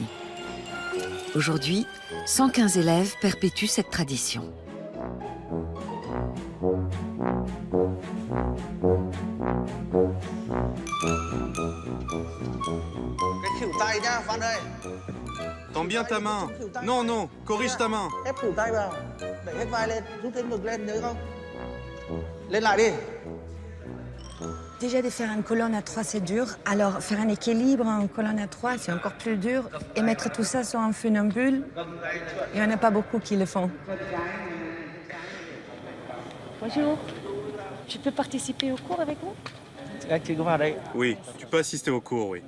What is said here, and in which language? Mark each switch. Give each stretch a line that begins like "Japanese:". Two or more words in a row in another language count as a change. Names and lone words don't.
French: Aujourd'hui, 115 élèves perpétuent cette tradition. Tends bien ta main. Non, non, corrige ta main.
Vietnamese: Ép khỉu tay vào. Đẩy hết vai lên, rút cái ngực lên, nhớ không? Lên lại đi.
French: Déjà, de faire une colonne à 3, c'est dur. Alors, faire un équilibre en colonne à 3, c'est encore plus dur. Et mettre tout ça sur un funambule, il n'y en a pas beaucoup qui le font. Bonjour. Je peux participer au cours avec vous? Oui, tu peux assister au cours, oui.